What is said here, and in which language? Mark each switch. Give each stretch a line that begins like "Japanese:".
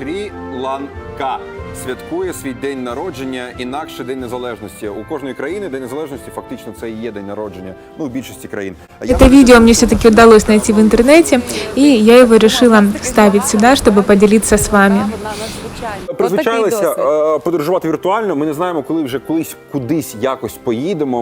Ukrainian: Шрі-Ланка святкує свій день народження, інакше День Незалежності. У кожної країни День Незалежності фактично це і є день народження, ну, у більшості країн.
Russian: Это видео мне все-таки удалось найти в интернете, и я его решила вставить сюда, чтобы поделиться с вами.
Ukrainian: Призвичайлися подорожувати віртуально. Ми не знаємо, коли вже кудись якось поїдемо.